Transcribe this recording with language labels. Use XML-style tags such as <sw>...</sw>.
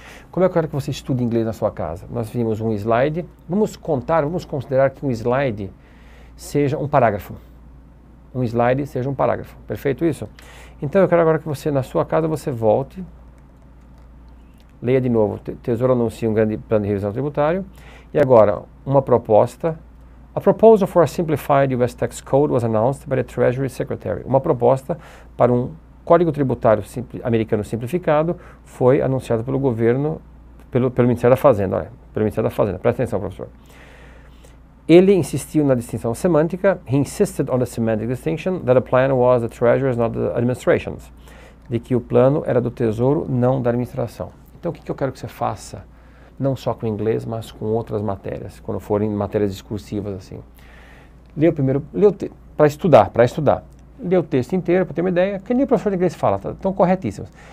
<pt>Como é que eu quero que você estude inglês na sua casa? Nós vimos um slide. Vamos considerar que um slide seja um parágrafo. Um slide seja um parágrafo. Perfeito isso? Então eu quero agora que você, na sua casa, você volte, leia de novo. Tesouro anuncia um grande plano de revisão tributário. E agora, uma proposta.</pt> <en>A proposal for a simplified US tax code was announced by the Treasury Secretary.</en> <pt>Uma proposta para um Código Tributário americano simplificado foi anunciado pelo governo, pelo Ministério da Fazenda. Olha, pelo Ministério da Fazenda. Presta atenção, professor. Ele insistiu na distinção semântica.</pt> <en>He insisted on the semantic distinction that the plan was the Treasury's, not the administration's.</en> <pt>De que o plano era do Tesouro, não da administração. Então, o que eu quero que você faça? Não só com inglês, mas com outras matérias, quando forem matérias discursivas assim. Lê o primeiro, para estudar. Lê o texto inteiro para ter uma ideia, que nem o professor de inglês fala, estão corretíssimos.</pt>